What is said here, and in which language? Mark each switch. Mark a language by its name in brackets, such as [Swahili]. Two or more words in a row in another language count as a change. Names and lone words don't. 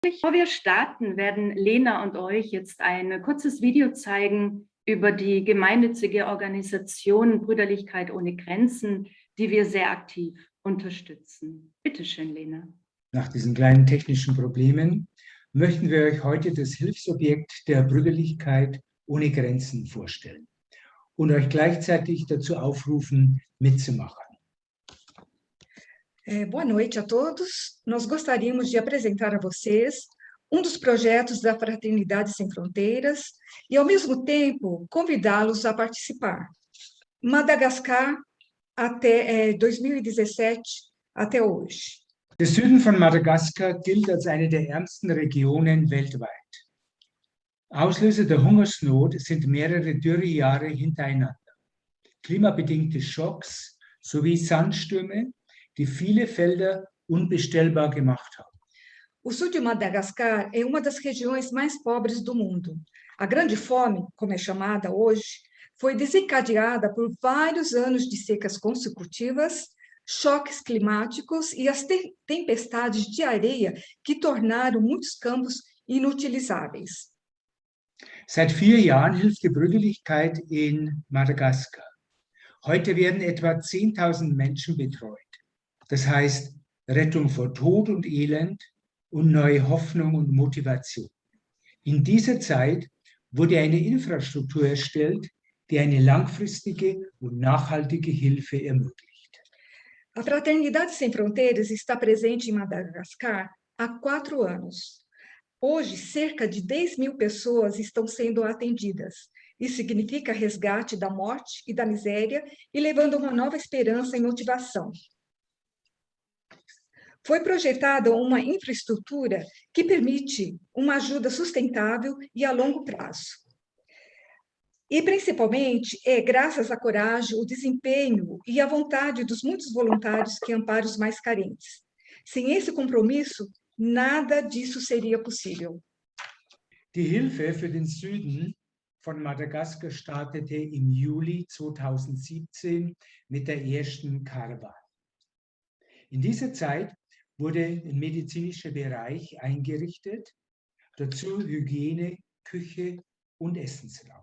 [German] Bevor wir starten, werden Lena und euch jetzt ein kurzes Video zeigen über die gemeinnützige Organisation Brüderlichkeit ohne Grenzen, die wir sehr aktiv unterstützen. Bitte schön, Lena. Nach diesen kleinen technischen Problemen möchten wir euch heute das Hilfsobjekt der Brüderlichkeit ohne Grenzen vorstellen und euch gleichzeitig dazu aufrufen, mitzumachen. [Portuguese] Boa noite a todos. Nós gostaríamos de apresentar a vocês dos projetos da Fraternidade Sem Fronteiras e, ao mesmo tempo, convidá-los a participar. Madagascar, até 2017, até hoje. [German] Der Süden von Madagaskar gilt als eine der ärmsten Regionen weltweit. Auslöser der Hungersnot sind mehrere Dürrejahre hintereinander, klimabedingte Schocks sowie Sandstürme, die viele Felder unbestellbar gemacht haben. [Portuguese] O sul de Madagascar é uma das regiões mais pobres do mundo. A Grande Fome, como é chamada hoje, foi desencadeada por vários anos de secas consecutivas, choques climáticos e as tempestades de areia que tornaram muitos campos inutilizáveis. [German] Seit 4 Jahren hilft die Brüderlichkeit in Madagaskar. Heute werden etwa 10.000 Menschen betreut. Das heißt, Rettung vor Tod und Elend und neue Hoffnung und Motivation. In dieser Zeit wurde eine Infrastruktur erstellt, die eine langfristige und nachhaltige Hilfe ermöglicht. [Portuguese] A Fraternidade Sem Fronteiras está presente em Madagascar há 4 anos. Hoje, cerca de 10.000 pessoas estão sendo atendidas. Isso significa resgate da morte e da miséria e levando uma nova esperança e motivação. Foi projetada uma infraestrutura que permite uma ajuda sustentável e a longo prazo. E, principalmente, graças à coragem, o desempenho e à vontade dos muitos voluntários que amparam os mais carentes. Sem esse compromisso, nada disso seria possível. [German] Die Hilfe für den Süden von Madagaskar startete im Juli 2017 mit der ersten Karawane. In dieser Zeit wurde ein medizinischer Bereich eingerichtet, dazu Hygiene, Küche und Essensraum.